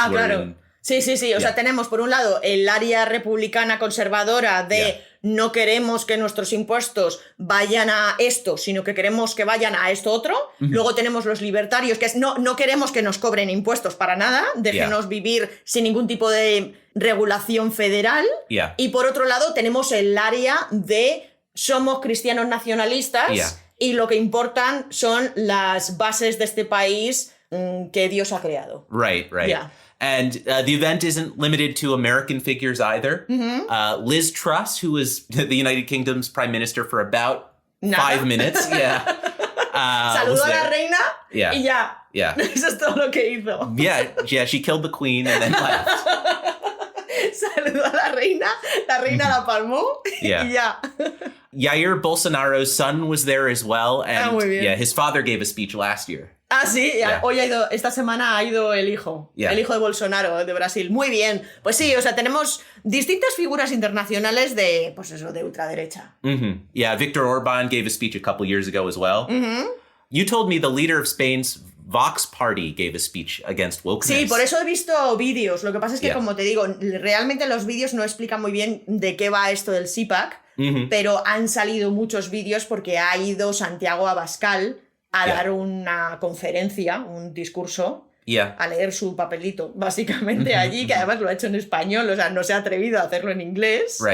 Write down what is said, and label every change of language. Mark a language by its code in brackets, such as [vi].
[en] who are in- [es] Sí. O sea, tenemos por un lado el área republicana conservadora de no queremos que nuestros impuestos vayan a esto, sino que queremos que vayan a esto otro. Luego tenemos los libertarios, que es no queremos que nos cobren impuestos para nada, déjenos vivir sin ningún tipo de regulación federal. Y por otro lado tenemos el área de somos cristianos nacionalistas y lo que importan son las bases de este país que Dios ha creado. [en] Right. Yeah. And the event isn't limited to American figures either. Liz Truss, who was the United Kingdom's prime minister for about 5 minutes. [es] Saludó a la reina y ya. Eso es todo lo que hizo. [en] Yeah, she killed the queen and then left. [es] Saludó a la reina la palmó y ya. [en] Jair Bolsonaro's son was there as well. And [es] muy bien. [en] his father gave a speech last year. [es] Sí, hoy esta semana ha ido el hijo de Bolsonaro, de Brasil. Muy bien. Pues sí, o sea, tenemos distintas figuras internacionales de, pues eso, de ultraderecha. [en] Yeah, Viktor Orban gave a speech a couple years ago as well. You told me the leader of Spain's Vox Party gave a speech against wokeness. [es] Sí, por eso he visto vídeos. Lo que pasa es que, como te digo, realmente los vídeos no explican muy bien de qué va esto del CPAC, pero han salido muchos vídeos porque ha ido Santiago Abascal a dar una conferencia, un discurso, a leer su papelito, básicamente allí, que además lo ha hecho en español, o sea, no se ha atrevido a hacerlo en inglés.